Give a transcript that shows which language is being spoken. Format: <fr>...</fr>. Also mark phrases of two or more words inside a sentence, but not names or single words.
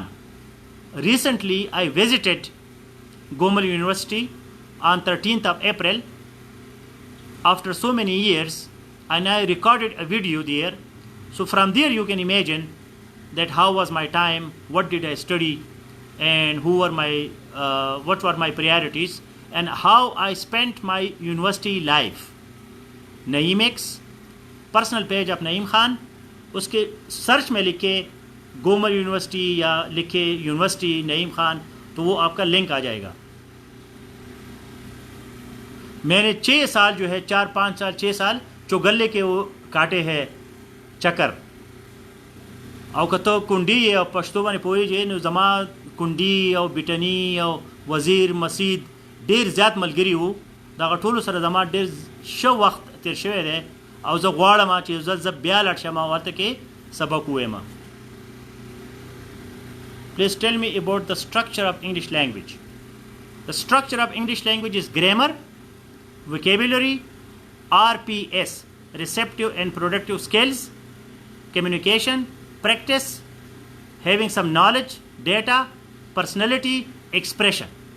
<en>Recently I visited Gomal University on 13th of April after so many years, and I recorded a video there. So from there you can imagine that how was my time, what did I study, and what were my priorities, and how I spent my university life. Naeemix personal page of Naeem Khan,</en> <ur>اس کے سرچ میں لکھے گومل یونیورسٹی یا لکھے یونیورسٹی نعیم خان تو وہ آپ کا لنک آ جائے گا. میں نے 6 سال جو ہے 4-5 سال 6 سال چوگلے کے وہ کاٹے ہیں چکر.</ur> <ps>او کتو کنڈی او پښتو باندې پوهیږي نو زما کنډي او بټني او وزیر مسید ډیر زیات ملګري وو. دغه ټولو سره زما ډیر ښه وخت تیر شوی دی او زه غواړم چې زه بیا لاړ شم او ورته کې سبق ووایم.</ps> <en>Please tell me about the structure of English language. The structure of English language is grammar, vocabulary, RPS, receptive and productive skills, communication, practice, having some knowledge, data, personality, expression.</en>